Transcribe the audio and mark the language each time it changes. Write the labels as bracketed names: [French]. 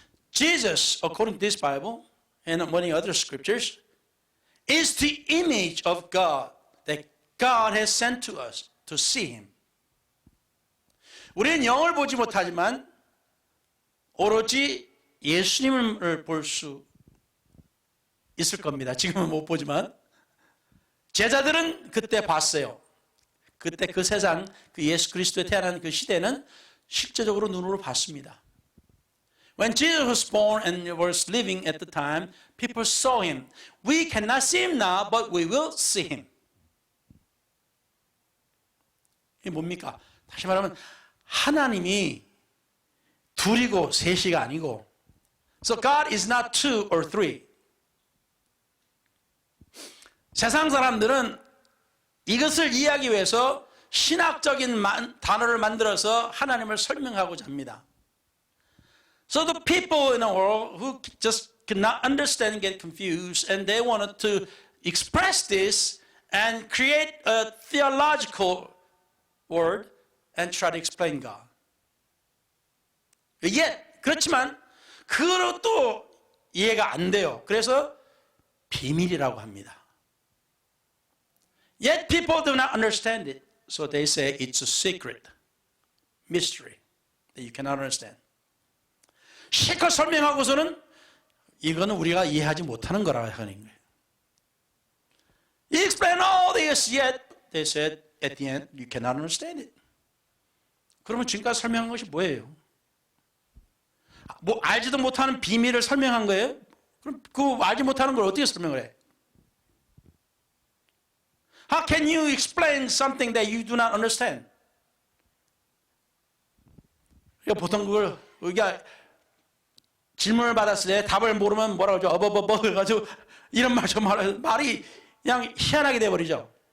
[English] Jesus, according to this Bible and many other scriptures, is the image of God that God has sent to us to see Him. [Korean] 우리는 영을 보지 못하지만 오로지 예수님을 볼 수 있을 겁니다. 지금은 못 보지만 제자들은 그때 봤어요. 그때 그 세상, 그 예수 그리스도에 태어난 그 시대는 실제적으로 눈으로 봤습니다. [English] When Jesus was born and was living at the time, people saw Him. We cannot see Him now, but we will see Him. [Korean] 이게 뭡니까? 다시 말하면 하나님이 둘이고 셋이가 아니고 [English] So God is not two or three. [Korean] 세상 사람들은 이것을 이해하기 위해서 신학적인 단어를 만들어서 하나님을 설명하고자 합니다. [English] So the people in the world who just cannot understand and get confused and they wanted to express this and create a theological word and try to explain God. Yet, [Korean] 그렇지만 그것도 이해가 안 돼요. 그래서 비밀이라고 합니다. [English] Yet people do not understand it. So they say it's a secret, mystery that you cannot understand. [Korean] 실컷 설명하고서는 이거는 우리가 이해하지 못하는 거라고 하는 거예요. [English] You explain all this, yet they said at the end you cannot understand it. [Korean] 그러면 지금까지 설명한 것이 뭐예요? 뭐 알지도 못하는 비밀을 설명한 거예요? 그럼 그 알지 못하는 걸 어떻게 설명을 해? [English] How can you explain something that you do not understand? [Korean] 보통 그걸 우리가 질문을 받았을 때 답을 모르면 뭐라고 하죠? 어버버버 해가지고 이런 말이 그냥 희한하게 돼버리죠.